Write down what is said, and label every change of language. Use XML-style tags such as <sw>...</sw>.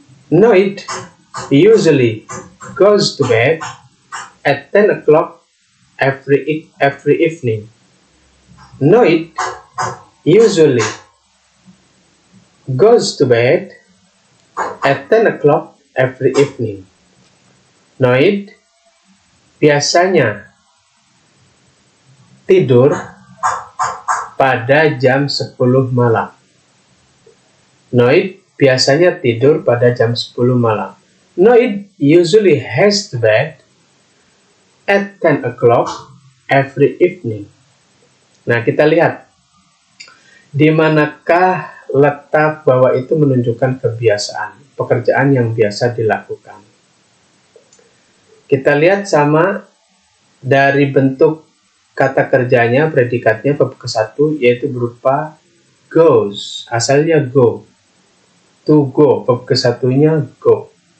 <en>Noid usually goes to bed at 10 o'clock every evening. Noid usually goes to bed at 10 o'clock every evening.</en> <id>Noid biasanya tidur pada jam 10 malam. Noid biasanya tidur pada jam 10 malam.</id> <en>Noid usually has to bed at 10 o'clock every evening.</en> <id>Nah, kita lihat di manakah letak bahwa itu menunjukkan kebiasaan, pekerjaan yang biasa dilakukan. Kita lihat sama dari bentuk kata kerjanya, predikatnya bab ke-1 yaitu berupa goes, asalnya go, to go, bab ke-1-nya go.</id>